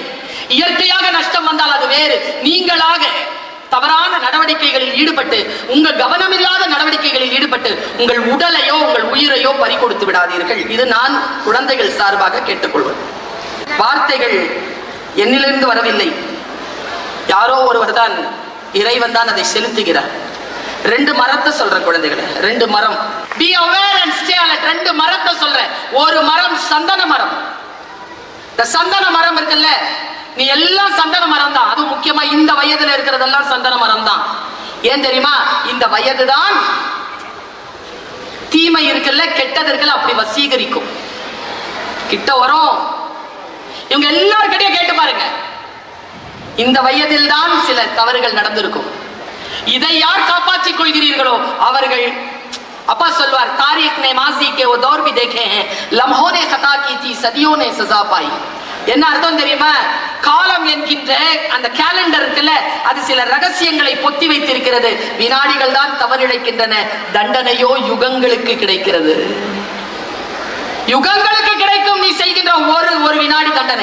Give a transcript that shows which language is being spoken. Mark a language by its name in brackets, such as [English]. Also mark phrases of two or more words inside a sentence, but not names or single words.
[Tamil] இயற்கையாக நஷ்டம் வந்தால் அது வேறு, நீங்களாக தவறான நடவடிக்கைகளில் ஈடுபட்டு, உங்கள் கவனமில்லாத நடவடிக்கைகளில் ஈடுபட்டு உங்கள் உடலையோ உங்கள் உயிரையோ பறிகொடுத்து விடாதீர்கள். இது நான் குழந்தைகள் சார்பாக கேட்டுக்கொள்வது. வார்த்தைகள் என்னிலிருந்து வரவில்லை, யாரோ ஒருவர் தான், இறைவன் தான் அதை செலுத்துகிறார். 2 மரத்தை சொல்ற குழந்தைகளை, 2 மரம். [English] Be aware and stay alert. [Tamil] 2 மரத்தை சொல்றேன். ஒரு மரம் சந்தன மரம். இந்த சந்தன மரம் இருக்குல்ல, நீ எல்லாம் சந்தன மரம் தான். அது முக்கியமா இந்த வயதுல இருக்கிறதெல்லாம் சந்தன மரம் தான். ஏன் தெரியுமா? இந்த வயதுதான் தீமை இருக்குல்ல, கெட்டது இருக்குல்ல, அப்படி வசீகரிக்கும். கிட்ட வரும். இவங்க எல்லார்கிட்டயும் கேட்டு பாருங்க, இந்த வயதில் தான் சில தவறுகள் நடந்திருக்கும். இதை யார் காப்பாற்றிக் கொள்கிறீர்களோ அவர்கள், அப்பா சொல்வார், [Hindi] तारीख़ ने मासी के वो दौर भी देखे हैं, लम्हों ने खता की थी, सदियों ने सजा पाई. [Tamil] என்ன அர்த்தம் தெரியுமா? காலம் என்கின்ற அந்த கேலண்டர் இருக்குல்ல, அது சில ரகசியங்களை பொத்தி வைத்திருக்கிறது. வினாடிகள் தான் தவறிழைக்கின்றன, தண்டனையோ யுகங்களுக்கு கிடைக்கிறது. யுகங்களுக்கு கிடைக்கும் நீ செய்கின்ற ஒரு வினாடி தண்டனை.